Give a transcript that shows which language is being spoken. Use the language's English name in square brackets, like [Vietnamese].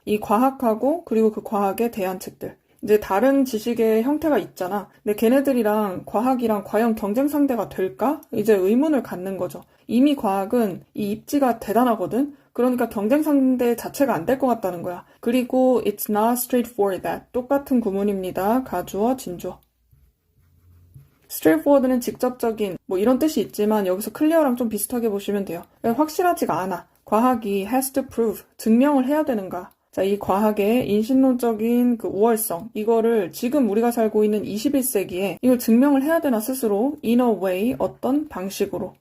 [Korean] 이 과학하고 그리고 그 과학에 대한 책들. 이제 다른 지식의 형태가 있잖아. 근데 걔네들이랑 과학이랑 과연 경쟁 상대가 될까? 이제 의문을 갖는 거죠. 이미 과학은 이 입지가 대단하거든? 그러니까 경쟁 상대 자체가 안 될 것 같다는 거야. 그리고 [English] it's not straightforward that. [Korean] 똑같은 구문입니다. 가주어, 진주어. straightforward는 직접적인 뭐 이런 뜻이 있지만 여기서 클리어랑 좀 비슷하게 보시면 돼요. 확실하지가 않아. 과학이 [English] has to prove, [Korean] 증명을 해야 되는가. 자, 이 과학의 인신론적인 그 우월성, 이거를 지금 우리가 살고 있는 21세기에 이걸 증명을 해야 되나 스스로 [English] in a way, [Korean] 어떤 방식으로.